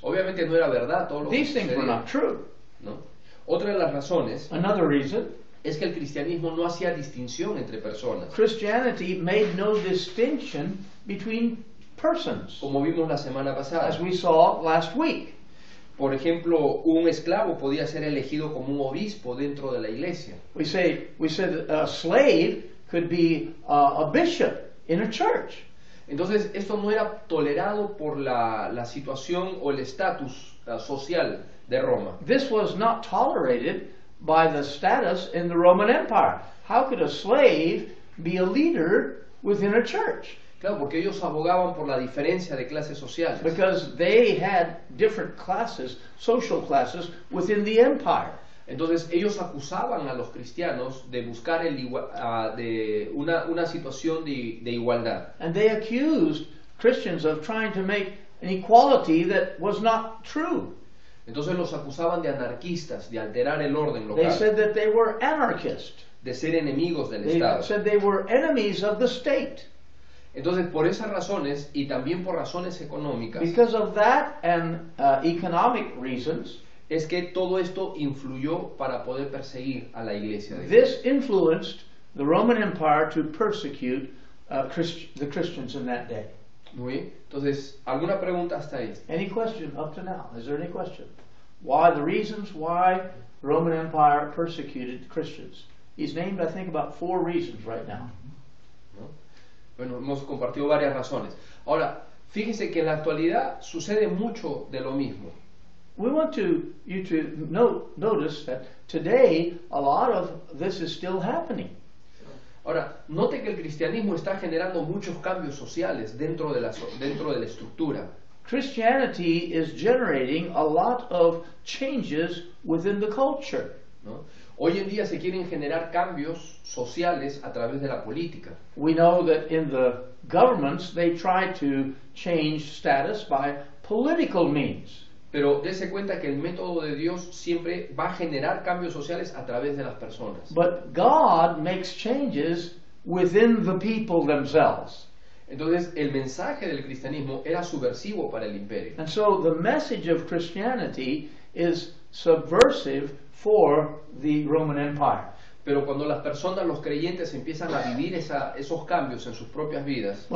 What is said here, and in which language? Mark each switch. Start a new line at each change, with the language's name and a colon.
Spanish: Obviamente no era verdad todo lo que
English: These things were
Spanish: sucedía,
English: not true.
Spanish: ¿no? Otra de las razones
English: Another reason,
Spanish: es que el cristianismo no hacía distinción entre personas,
English: Christianity made no distinction between persons,
Spanish: como vimos la semana pasada.
English: as we saw last week.
Spanish: Por ejemplo, un esclavo podía ser elegido como un obispo dentro de la iglesia.
English: We said a slave could be a bishop in a church.
Spanish: Entonces, esto no era tolerado por la situación o el estatus social de Roma.
English: This was not tolerated by the status in the Roman Empire. How could a slave be a leader within a church?
Spanish: Claro, porque ellos abogaban por la diferencia de clases sociales.
English: Because they had different classes, social classes, within the empire.
Spanish: Entonces ellos acusaban a los cristianos de buscar una situación de igualdad.
English: And they accused Christians of trying to make an equality that was not true.
Spanish: Entonces los acusaban de anarquistas, de alterar el orden
English: They
Spanish: local,
English: said that they were anarchists.
Spanish: de ser enemigos del
English: They
Spanish: Estado.
English: said they were enemies of the state.
Spanish: Entonces por esas razones y también por razones económicas
English: Because of that and economic reasons,
Spanish: es que todo esto influyó para poder perseguir a la iglesia de Dios.
English: this influenced the Roman Empire to persecute the Christians in that day.
Spanish: Muy bien. Entonces, ¿alguna pregunta hasta ahí?
English: Any question up to now? Is there any question? Why the reasons why the Roman Empire persecuted Christians? He's named, I think, about 4 reasons right now.
Spanish: ¿No? Bueno, hemos compartido varias razones. Ahora, fíjese que en la actualidad sucede mucho de lo mismo.
English: We want you to notice that today a lot of this is still happening.
Spanish: Ahora, note que el cristianismo está generando muchos cambios sociales dentro de la estructura.
English: Christianity is generating a lot of changes within the culture.
Spanish: ¿No? Hoy en día se quieren generar cambios sociales a través de la política.
English: We know that in the governments they try to change status by political means.
Spanish: Pero dése cuenta que el método de Dios siempre va a generar cambios sociales a través de las personas.
English: But God makes changes within the people themselves.
Spanish: Entonces, el mensaje del cristianismo era subversivo para el imperio.
English: And so the message of Christianity is subversive for the Roman Empire.
Spanish: Pero cuando las personas, los creyentes, empiezan a vivir esos cambios en sus propias vidas,